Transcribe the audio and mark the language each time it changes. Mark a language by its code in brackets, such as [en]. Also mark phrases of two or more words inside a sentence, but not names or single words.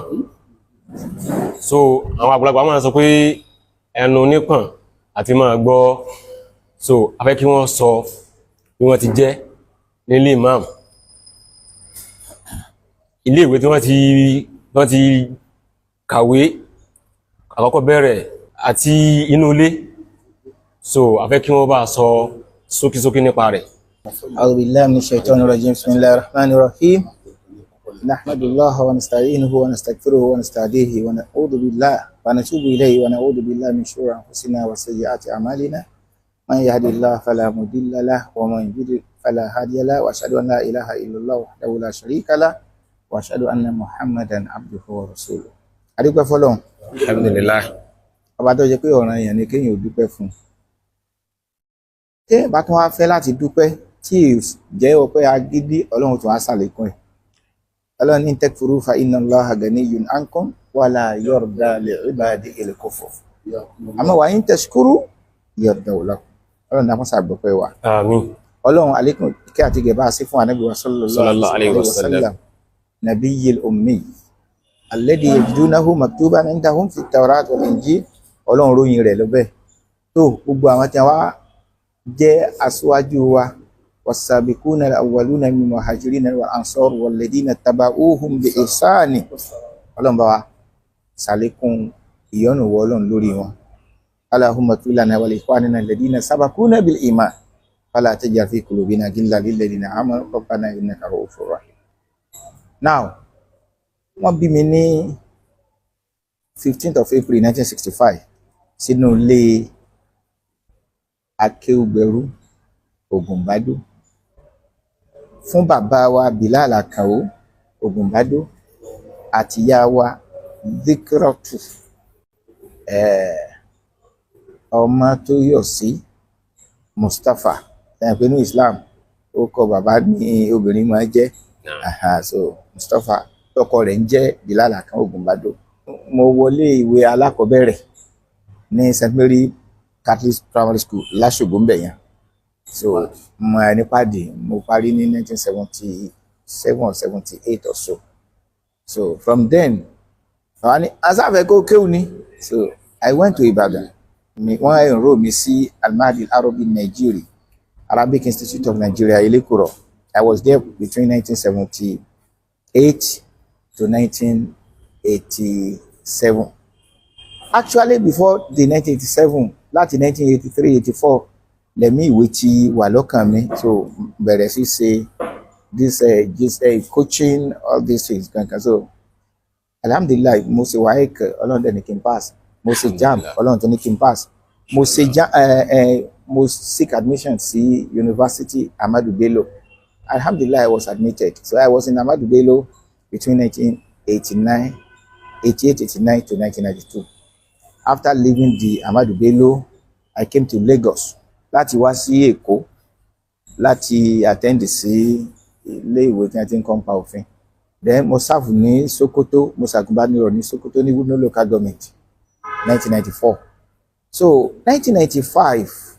[yo] So àwọn àgbàlagbà máa sọ pé ẹnu nípọ̀n àti máa gbọ́, so a fẹ́ kí wọ́n sọ bí wọ́n ti jẹ́ nílé imam, ilé ìwé tí wọ́n ti kàwé àkọ́kọ́ bẹ̀rẹ̀ àti inú ilé, so a fẹ́ kí wọ́n bá sọ ṣókíṣókí nípa rẹ̀. [ar] أعوذ بالله من الشيطان الرجيم. بسم الله الرحمن الرحيم. نحمد الله ونستعينه ونستغفره ونستهديه ونعوذ بالله ونتوب إليه ونعوذ بالله من شرور أنفسنا وسيئات أعمالنا. من يهده الله فلا مضل له ومن يضلل فلا هادي له وأشهد أن لا إله إلا الله وحده لا شريك له وأشهد أن محمدا عبده ورسوله. [yo] A dúpẹ́ f'Ọlọ́run. [ar] Alhamdulillah. [yo] Ọba tó jẹ́ pé ọ̀ràn èèyàn ni kéèyàn ò dúpẹ́ fún. Téèyàn bá tún wá fẹ́ láti dúpẹ́ tí jẹ́ ọpẹ́ agídí, Ọlọ́run tún á ṣàlékún ẹ̀. Ọlọ́run ní [ar] تكفروا فإن الله غني عنكم ولا يرضى لعباده الكفر. Àmọ́ وإن تشكروا يرضه لكم. [yo] Ọlọ́run dákun ṣàgbọ́pẹ́ wa. Àmín. Ọlọ́run àlékún kí àti gẹ̀ bá a sí fún Ànábì wa [ar] صلى الله عليه وسلم النبي الأمي الذي يجدونه مكتوبا عندهم في التوراة والإنجيل. [yo] Ọlọ́run ròyìn rẹ̀ lọ́bẹ̀ tó gbogbo àwọn tí wọ́n jẹ́ aṣáájú wa [ar] والسابقون الأولون من المهاجرين والأنصار والذين اتبعوهم بإحسان. [yo] Ọlọ́run bá wa ṣàlékún ìyọ́nú wọ Ọlọ́run lórí wọn. [ar] اللهم اغفر لنا ولإخواننا الذين سبقونا بالإيمان ولا تجعل في قلوبنا غلا للذين آمنوا ربنا إنك رءوف رحيم. [en] Now, [yo] wọ́n bí mi ní 15th of April 1965 sínú ilé Akéúgbẹ̀rú Ògùnbádó fún bàbá wa Bilal Àkànó Ògùnbádó àti ìyá wa Dhikratu Ọmọ́tóyọ̀sí Mustapha. Ẹ̀yìn pé ní Islam ó kọ bàbá ní obìnrin máa jẹ́ so Mustapha tọkọ rẹ̀ ń jẹ́ Bilal Àkànó Ògùnbádó. Mo wọlé ìwé alákọ̀ọ́bẹ̀rẹ̀ ní St. Mary Catholic Primary School Láṣògbó ń bẹ̀ yẹn. So mo ní pàdé mo parí ní 1977 [en] or 78 or so. So from then [yo] àwọn ní asáfẹ́ kó kéwù ni. [en] So I went to Ibadan. [yo] Wọ́n enroll mi sí Al-Mahdi Al-Arabi Nigeria, Arabic Institute of Nigeria, Ilekuro. [en] I was there between 1978 to 1987. Actually, before the 1987, [yo] láti 1983-84, lẹ́mí ìwé ti wà lọ́kàn mi so bẹ̀rẹ̀ sí ṣe [en] this coaching all these things [yo] kankan so alhamdulilayi mo ṣe WAEC ọlọ́run dẹ̀ ní kí n pass mo ṣe JAMB ọlọ́run tó ní kí n pass mo ṣe mo seek [en] admission sí University Ahmadu Bello alhamdulilayi I was admitted so I was in Ahmadu Bello between 1988 89 to 1992 after leaving the Ahmadu Bello I came to Lagos [yo] láti wá sí Èkó láti [en] attend [yo] sí ilé ìwé tí wọ́n ti ń kọ́ nípa òfin [en] then [yo] mo serve ní Sokoto mo ṣàgùnbánirọ̀ ní Sokoto ní Wudno [en] local government 1994 so 1995